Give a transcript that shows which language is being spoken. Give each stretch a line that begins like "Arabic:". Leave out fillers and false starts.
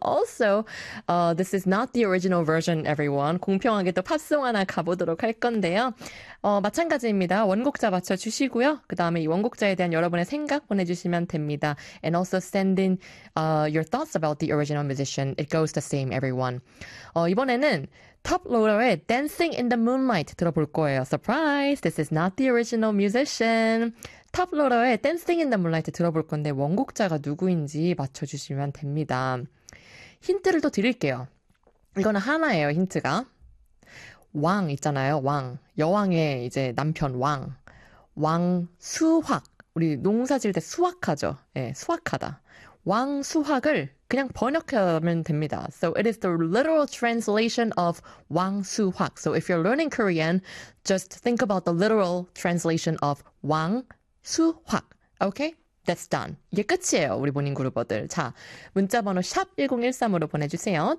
English: Also, this is not the original version, everyone.
Korean: 공평하게 또 팝송 하나 가보도록 할 건데요. 마찬가지입니다. 원곡자 맞춰주시고요. 그 다음에 이 원곡자에 대한 여러분의 생각 보내주시면 됩니다.
English: And also send in your thoughts about the original musician. It goes the same, everyone.
Korean: 이번에는
English: Top Loader의 Dancing in the Moonlight
Korean: 들어볼 거예요.
English: Surprise! This is not the original musician.
Korean: Top Loader의 Dancing in the Moonlight 들어볼 건데 원곡자가 누구인지 맞춰주시면 됩니다. 힌트를 또 드릴게요. 이거는 하나예요, 힌트가. 왕 있잖아요, 왕. 여왕의 이제 남편 왕. 왕 수확. 우리 농사 지을 때 수확하죠. 예, 수확하다. 왕 수확을 그냥 번역하면 됩니다.
English: So it is the literal translation of 왕수확. So if you're learning Korean, just think about the literal translation of 왕수확. Okay? That's done.
Korean: 이게 끝이에요, 우리 모닝그루버들. 자, 문자번호 샵1013으로 보내주세요.